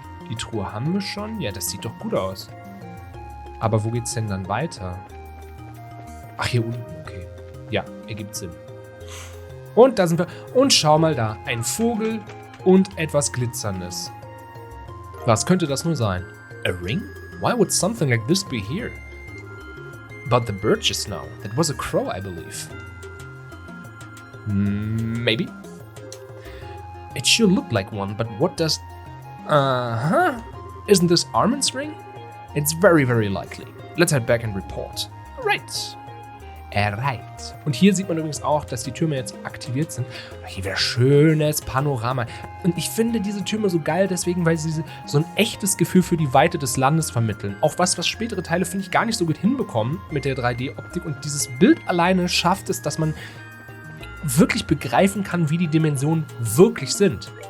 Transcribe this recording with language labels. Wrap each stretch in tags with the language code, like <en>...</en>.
<de>Die Truhe haben wir schon. Ja, das sieht doch gut aus. Aber wo geht's denn dann weiter? Ach, hier unten, okay. Ja, ergibt Sinn. Und da sind wir. Und schau mal da. Ein Vogel und etwas Glitzerndes. Was könnte das nur sein?</de> <en>A ring? Why would something like this be here? But the bird just now. That was a crow, I believe. Maybe. It sure looked like one, but what does... Isn't this Armin's ring? It's very, very likely. Let's head back and report. Alright. Alright.</en> <de>Und hier sieht man übrigens auch, dass die Türme jetzt aktiviert sind. Hier wäre schönes Panorama. Und ich finde diese Türme so geil deswegen, weil sie so ein echtes Gefühl für die Weite des Landes vermitteln. Auch was spätere Teile, finde ich, gar nicht so gut hinbekommen mit der 3D-Optik. Und dieses Bild alleine schafft es, dass man wirklich begreifen kann, wie die Dimensionen wirklich sind.</de>